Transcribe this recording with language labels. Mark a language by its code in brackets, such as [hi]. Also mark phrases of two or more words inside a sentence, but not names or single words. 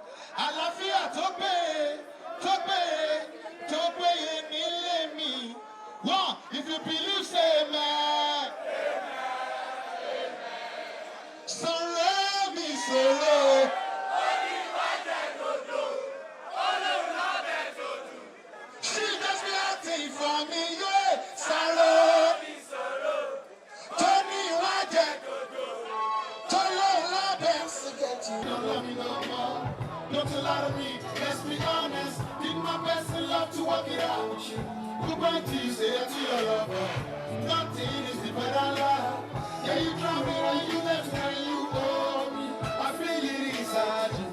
[yo] àlàáfíà tó péye nílé mi. [en] One, if you believe, say amen. [yo] Sọ̀rọ̀ mi sọ̀rọ̀. [en] She just be acting for me, yeah. [yo] Sọ̀rọ̀ mi sọ̀rọ̀. Tony Wájẹ. Tọ́lọ́ lábẹ́. [en] Don't love me no more. Don't lie to me. Let's be honest. Did my best in love to work it out with you. Goodbye to you, say it to your lover. Nothing is deeper than love. Yeah, you drown me when you left and you owe me. I feel it inside you.